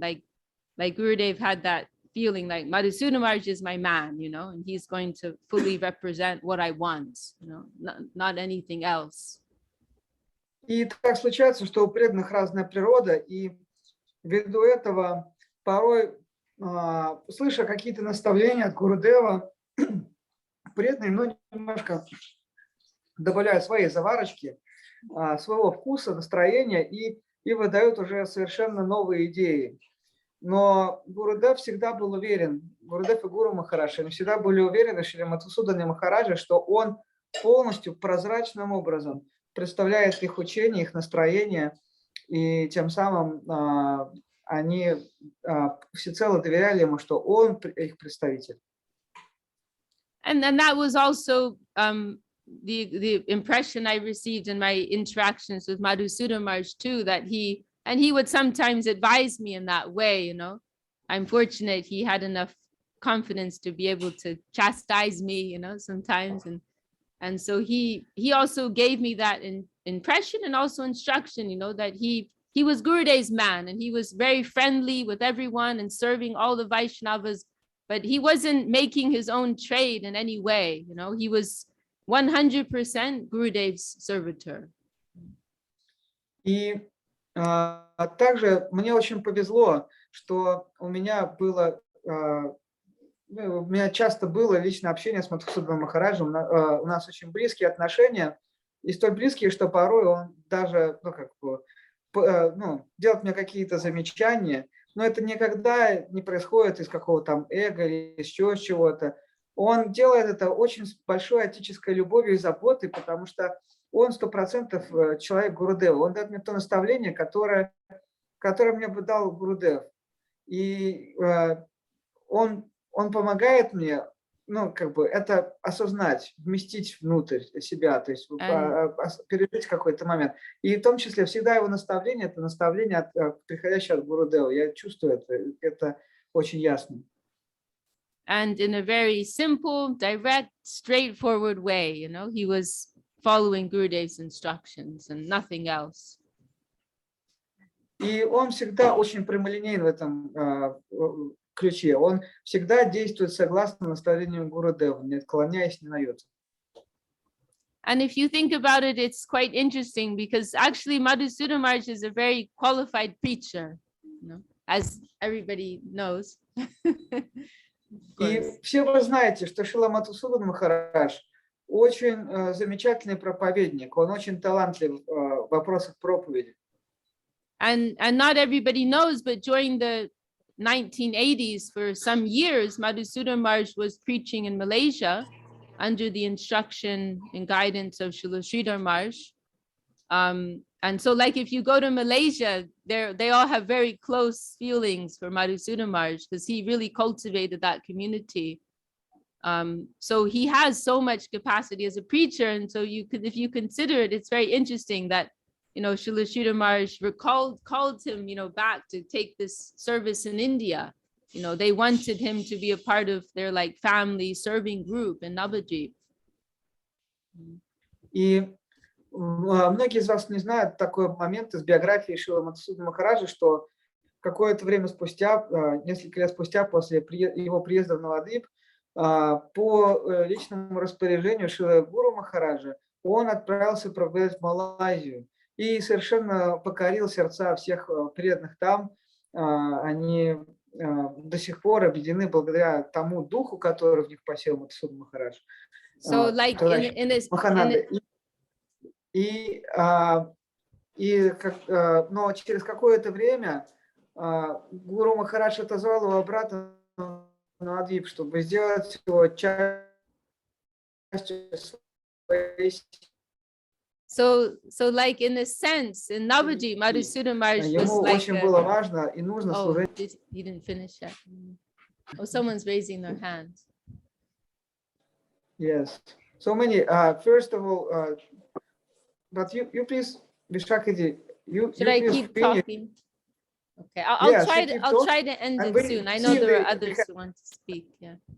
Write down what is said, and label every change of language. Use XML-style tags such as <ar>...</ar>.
<en>Like Gurudev had that feeling like Madhusudan Maharaj is my man, you know, and he's going to fully represent what I want, you know, not anything else.</en> <ru>И так случается, что у преданных разная природа, и ввиду этого порой, слыша какие-то наставления от Гурудева, преданные немножко добавляют свои заварочки, своего вкуса, настроения и выдают уже совершенно новые идеи. Но Гурудев всегда был уверен, Гурудев и Гуру Махарадж, они всегда были уверены в Шри Мадхусудане Махараджа, что он полностью прозрачным образом представляет их учение, их настроение, и тем самым они всецело доверяли ему, что он их представитель.</ru> <en>And that was also the impression I received in my interactions with Madhusudan Maharaj too, that he would sometimes advise me in that way, you know. I'm fortunate he had enough confidence to be able to chastise me, you know, sometimes. And so he also gave me that impression and also instruction, you know, that he was Gurudev's man and he was very friendly with everyone and serving all the Vaishnavas, but he wasn't making his own trade in any way, you know. He was 100% Gurudev's servitor.</en> <ru>И также мне очень повезло, что у меня часто было личное общение с Мадхусуданом Махараджем. У нас очень близкие отношения, и столь близкие, что порой он даже делает мне какие-то замечания, но это никогда не происходит из какого-то там эго или еще чего-то. Он делает это очень с большой отеческой любовью и заботой, потому что он 100% человек Гурудева. Он дает мне то наставление, которое мне бы дал Гурудев. И он помогает мне, это осознать, вместить внутрь себя, то есть пережить какой-то момент. И в том числе всегда его наставление, это наставление, приходящее от Гурудева. Я чувствую это очень ясно.</ru> <en>and in a very simple, direct, straightforward way. You know, he was following Gurudev's instructions and nothing else.</en> <ru>И он всегда очень прямолинейен в этом ключе. Он всегда действует согласно наставлениям Гурудева, не отклоняясь ни на йоту.</ru> <en>And if you think about it, it's quite interesting because actually Mадхусудан Махарадж is a very qualified preacher, you know, as everybody knows.</en> <ru>И все вы знаете, что Шрила Мадхусудан Махарадж очень замечательный проповедник, он очень талантлив в вопросах проповеди.</ru> <en>And not everybody knows, but during the 1980s, for some years, Mадхусудан Maharaj was preaching in Malaysia under the instruction and guidance of Srila Sridhar Maharaj. And so like if you go to Malaysia, they all have very close feelings for Mадхусудан Maharaj because he really cultivated that community. So he has so much capacity as a preacher. And so you could, if you consider it, it's very interesting that, you know, Srila Sridhar Maharaj called him, you know, back to take this service in India. You know, they wanted him to be a part of their like family serving group in Navadvip.</en> <ru>И многие из вас не знают такой момент из биографии Шрилы Мадхусудана Махараджа, что какое-то время спустя, несколько лет спустя после его приезда в Навадвип, по личному распоряжению Шрилы Гуру Махараджа, он отправился проповедовать в Малайзию и совершенно покорил сердца всех преданных там. Они до сих пор объединены благодаря тому духу, который в них посел Мадхусудан Махарадж.</ru> <en>So like</en> <ru>Но через какое-то время Гуру Махарадж отозвал его обратно на Адвип, чтобы сделать его частью своей.</ru> <en>So like in a sense, in Navadvip, Mадхусудан Maharaj was</en> <ru>Ему</ru> <en>like</en> <ru>очень было важно и нужно служить.</ru> <en>You didn't finish yet. Oh, someone's raising their hand. Yes. So many. First of all, but you please, Vishakadi, Should I keep talking? Okay, I'll try to end it soon. I know there are others who want to speak. Yeah.</en>